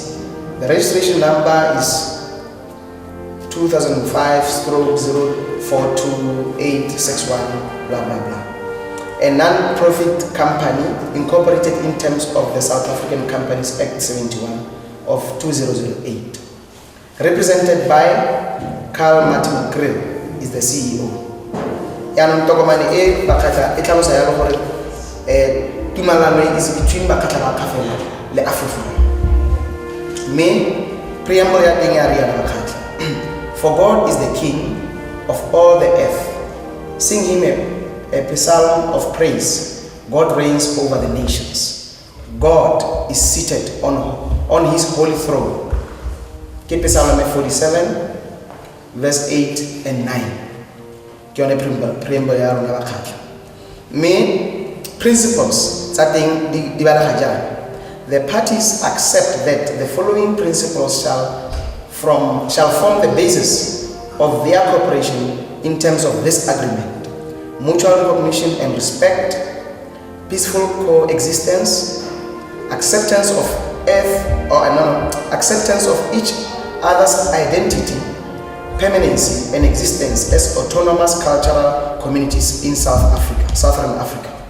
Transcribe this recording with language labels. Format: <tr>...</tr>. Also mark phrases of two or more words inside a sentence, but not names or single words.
<en>The registration number is 2005/042861 blah blah blah. A non-profit company incorporated in terms of the South African Companies Act 71 of 2008. represented by Carl Martin Grill, is the CEO.</en> <tn>Yanong tokomane e Bakgatla e tlhalosa ya gore tumalano</tn> <en>is between</en> <tn>Bakgatla-Ba-Kgafela le Afriforum. Me preamble ya teng ya riana Bakgatla.</tn> <en>For God is the King of all the earth. Sing him a psalm of praise. God reigns over the nations. God is seated on his holy throne.</en> <tn>Ke Psalm 47</tn> <en>verse 8 and 9.</en> <tn>Ke yone preamble ya rona Bakgatla. Me principles tsa teng di bala ga jana.</tn> <en>The parties accept that the following principles shall form the basis of their cooperation in terms of this agreement: mutual recognition and respect, peaceful coexistence, acceptance of acceptance of each other's identity, permanency and existence as autonomous cultural communities in Southern Africa.</en>